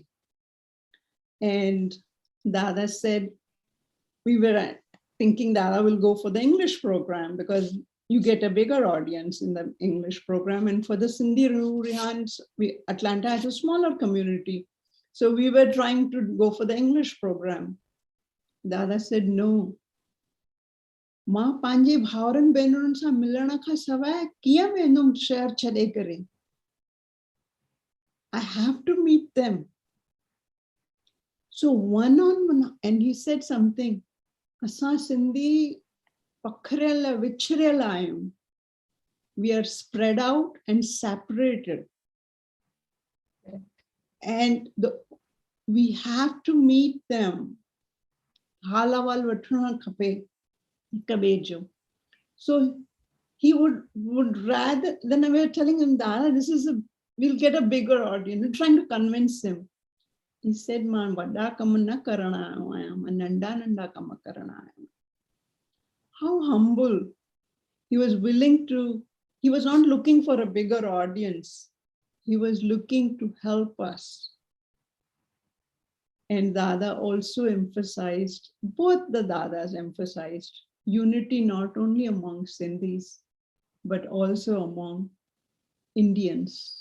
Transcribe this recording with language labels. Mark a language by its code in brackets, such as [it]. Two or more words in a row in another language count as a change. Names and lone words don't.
[en] And Dada said, we were thinking Dada will go for the English program because you get a bigger audience in the English program. And for the Sindhi Rurihans, Atlanta has a smaller community. So we were trying to go for the English program. Dada said, no. [sd] मां पंहिंजे भाउरनि भेनरुनि सां मिलण खां सवाइ कीअं वेंदुमि शहर छॾे करे? [en] I have to meet them. So one on one, and he said something. [sd] असां सिंधी पखरियल विछरियल आहियूं. [en] We are spread out and separated. And we have to meet them. [sd] हाल अहवाल वठणु खपे. [en] So he would rather, then we were telling him that we'll get a bigger audience. We're trying to convince him. He said, "Man, [sd] वॾो कमु न करण आयो, मां नंढो कमु करण आयो." [en] How humble. He was willing to, he was not looking for a bigger audience. He was looking to help us. And Dada also emphasized, both the Dadas emphasized, unity not only among Sindhis, but also among Indians.